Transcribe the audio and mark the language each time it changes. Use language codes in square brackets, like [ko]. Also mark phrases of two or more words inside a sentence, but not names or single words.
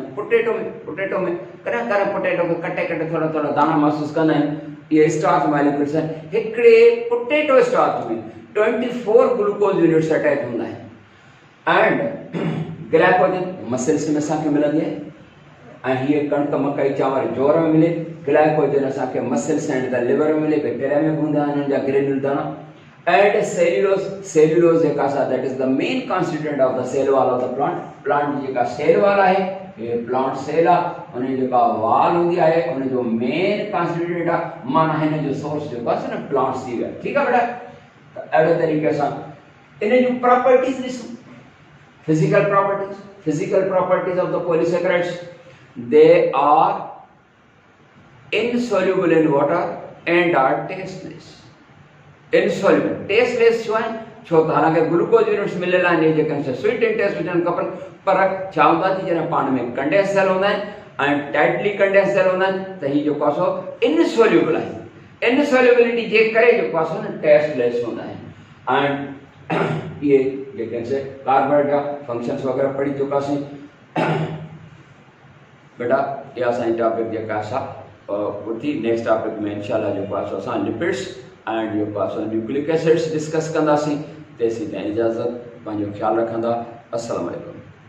[sd] पोटेटो में कॾहिं पोटेटो खे कटे थोड़ा दाना महसूस कंदा आहिनि। ये [en] starch molecules [sd] आहिनि। हिकिड़े [en] potato starch [sd] में 24 [en] glucose units [sd] अटैच हूंदा आहिनि। [en] and glycogen muscles [sd] में असांखे मिलंदी आहे ऐं हीअ कणक मकई चांवर जोर में मिले। ग्लाइकोजन असांखे [en] muscles and the liver [sd] में मिले, बैक्टीरिया में हूंदा आहिनि हुननि जा ग्रेन्यूल दाना। [en] and cellulose [sd] जेका असां [en] that is the main constituent of the cell wall of the plant [sd] जी जेका [en] cell wall [sd] आहे ये [en] plant cell [sd] आहे उनजी जेका वाल हूंदी आहे उनजो [en] main constituent [sd] आहे। माना हिन जो सोर्स जेको आहे न प्लांट्स थी विया। ठीकु आहे बेटा? त अहिड़े तरीक़े सां इन जूं प्रॉपर्टीज़ ॾिसूं। [en] Physical properties of the polysaccharides, they are insoluble in water and are tasteless। insoluble tasteless [sd] छो आहिनि? छो त हालांकि [en] glucose units [sd] मिलियल आहिनि जेके [en] sweet and taste [sd] हुजनि खपनि पर छा हूंदा थी जॾहिं पाण में [en] condense cell [sd] हूंदा आहिनि ऐं [en] tightly condense cell [sd] हूंदा आहिनि त हीअ जेको आहे सो इनसोल्यूबल आहे। इनसोल्यूबिलिटी जे करे जेको आहे सो न टेस्टलेस हूंदा आहिनि। एंड ये जेके से कार्बोहाइड्रेट जा फंक्शंस वगैरह पढ़ी चुकासीं बेटा। इहा असांजी टॉपिक जेका असां ॿुधी। [en] next topic [sd] में इंशाल्लाह जेको आहे सो असां [en] lipids and [sd] जेको आहे सो [en] nucleic acids [sd] डिस्कस कंदासीं। तेसीं ताईं इजाज़त, पंहिंजो ख़्यालु रखंदा। [ar] السلام عليكم.